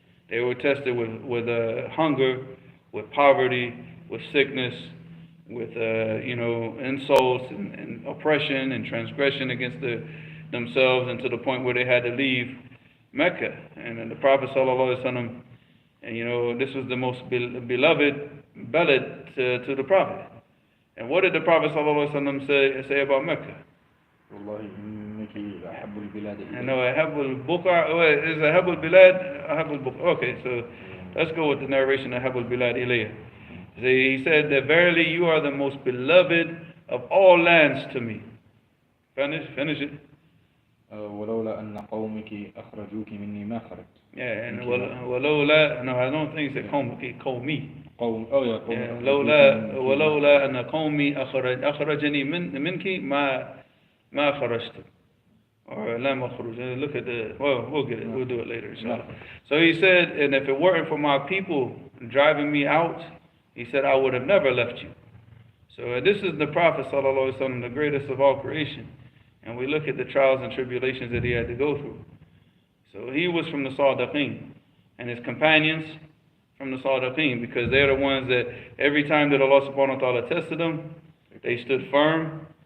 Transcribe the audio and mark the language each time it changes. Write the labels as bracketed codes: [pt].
[en] They were tested with hunger, with poverty, with sickness, with insults and oppression and transgression against themselves, and to the point where they had to leave Mecca. And then the Prophet sallallahu alaihi wasallam, and this was the most beloved balad to the Prophet. And what did the Prophet sallallahu alaihi wasallam say about Mecca? [ar] أحب البقع is أحب البلاد أحب البقع. [en] Okay, so let's go with the narration [ar] أحب البلاد إليه. [en] He said that verily you are the most beloved of all lands to me. Finish it. [ar] ولولا أن قومك أخرجوك مني ما خرجت. [en] Yeah, and ولولا, no, I don't think it's قومي. [ar] ولولا أن قومي أخرجني منك ما خرجت. [en] Or lam akhruj. Look at we'll get it. We'll do it later, inshallah. So he said, and if it weren't for my people driving me out, he said, I would have never left you. So this is the Prophet sallallahu alaihi wasallam, the greatest of all creation. And we look at the trials and tribulations that he had to go through. So he was from the Sadiqeen, and his companions from the Sadiqeen, because they're the ones that every time that Allah subhanahu wa ta'ala tested them, they stood firm.